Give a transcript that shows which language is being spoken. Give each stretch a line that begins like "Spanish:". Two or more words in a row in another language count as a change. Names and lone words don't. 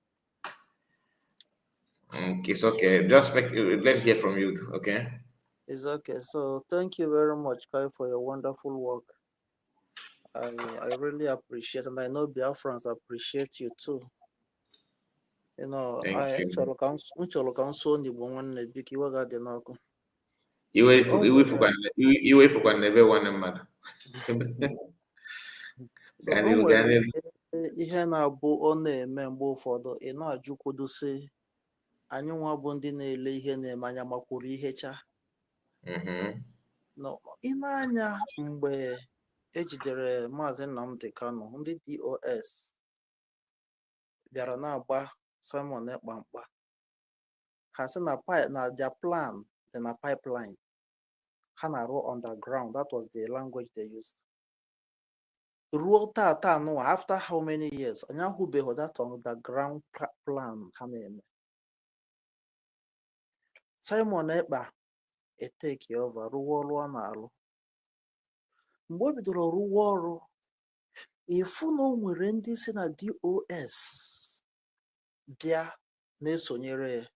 English: It's okay. Just let's hear from you. Okay. It's okay. So thank you very much, Kai, for your wonderful work. I really appreciate, and I know Biafrans appreciate you too. You know,
Igbo: iwefukwa n'ebe nwanne mmadụ. Ihe na-abụ ọ na-eme mgbe ụfọdụ ị na-ajụkwodo sị anyị nwa bụ ndị na-ele ihe na-eme anya makwuru ihe cha. Ị na-anya mgbe ejidere Maazị Nnamdi Kanu, ndị COS bịara na-agba Simon Ekpa mkpa. Ha sị na
English: their plan
Igbo: dị na pipeline. Ha na-arụ underground.
English: That was the language they used. Ruo tata no, after how many years?
Igbo: Anya hụbeghị
English: that underground plan
Igbo: ha na-eme. Simon Ekpa
English: etake over
Igbo: rụwa ọrụ ọ na-alụ. Mgbe o bidoro rụwa ọrụ, ifu na o nwere ndị si na DOS bịa na-esonyere ya.